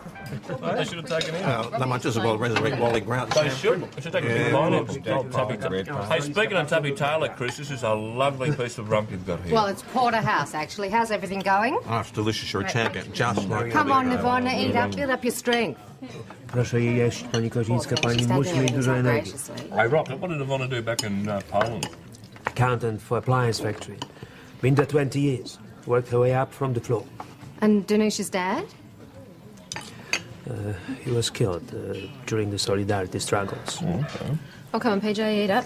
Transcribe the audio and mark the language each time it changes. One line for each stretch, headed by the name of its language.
English: They should have taken in. They might just as well resurrect Wally Grant. They should. They should take a big pineapple. Hey, speaking of Tubby Taylor, Chris, this is a lovely piece of rump you've got here. Well, it's Porterhouse, actually. How's everything going? Oh, it's delicious. You're a champion. Just like... Come on, Ivana, eat up, build up your strength.
Polish: Proszę jej jeść, pani Kozińska, pani musi mieć dużo energii.
English: Hey, Rocket, what did Ivana do back in Poland? Accountant for appliance factory. Been there 20 years. Worked her way up from the floor. And Danusha's dad? He was killed during the Solidarity struggles. Oh, come on, PJ, eat up.